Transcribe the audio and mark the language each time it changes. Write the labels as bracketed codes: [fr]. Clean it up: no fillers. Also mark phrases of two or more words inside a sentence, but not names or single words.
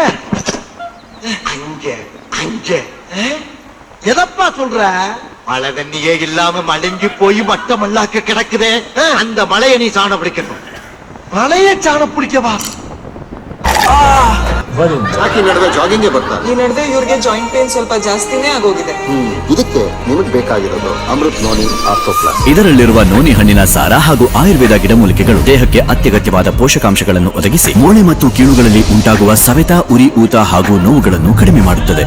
[ta] அங்க எதப்பா சொல்ற? மழை தண்ணியே இல்லாம மடங்கி போய் மட்டமல்லாக்க கிடக்குதே, அந்த மலையை நீ சாண பிடிக்கணும். மலையை சாண பிடிக்கவா? [kn] ಯಾಕೆ ನಡೆದ ಜಾಗಿಂಗ್ಗೆ ಬರ್ತಾರೆ? ಈ ನಡೆದ ಇವ್ರಿಗೆ [en] joint pain [kn] ಸ್ವಲ್ಪ ಜಾಸ್ತಿನೇ ಆಗೋಗಿದೆ. ಇದಕ್ಕೆ ನಿಮಗೆ ಬೇಕಾಗಿರೋದು ಅಮೃತ್ ನೋನಿ ಆರ್ಥೋ ಪ್ಲಸ್. ಇದರಲ್ಲಿರುವ ನೋನಿ ಹಣ್ಣಿನ ಸಾರ ಹಾಗೂ ಆಯುರ್ವೇದ ಗಿಡಮೂಲಿಕೆಗಳು ದೇಹಕ್ಕೆ ಅತ್ಯಗತ್ಯವಾದ ಪೋಷಕಾಂಶಗಳನ್ನು ಒದಗಿಸಿ ಮೂಳೆ ಮತ್ತು ಕೀಳುಗಳಲ್ಲಿ ಉಂಟಾಗುವ ಸವೆತ, ಉರಿ, ಊತ ಹಾಗೂ ನೋವುಗಳನ್ನು ಕಡಿಮೆ ಮಾಡುತ್ತದೆ.